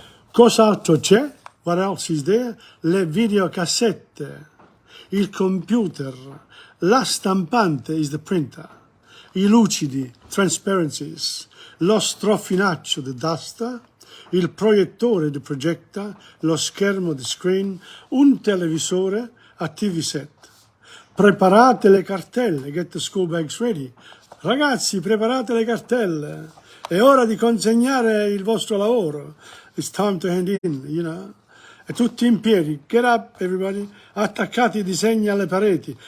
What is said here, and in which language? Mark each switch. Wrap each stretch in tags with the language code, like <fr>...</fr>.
<it>Cos'altro c'è?</it> <en>What else is there?</en> <it>Le videocassette, il computer, la stampante</it> <en>is the printer,</en> <it>i lucidi,</it> <en>transparencies,</en> <it>lo strofinaccio,</it> <en>the duster,</en> <it>il proiettore,</it> <en>the projector,</en> <it>lo schermo,</it> <en>the screen,</en> <it>un televisore,</it> <en>a TV set.</en> <it>Preparate le cartelle,</it> <en>get the school bags ready.</en> <it>Ragazzi, preparate le cartelle. È ora di consegnare il vostro lavoro.</it> <en>It's time to hand in, you know.</en> <it>E tutti in piedi.</it> <en>Get up, everybody.</en> <it>Attaccate i disegni alle pareti.</it>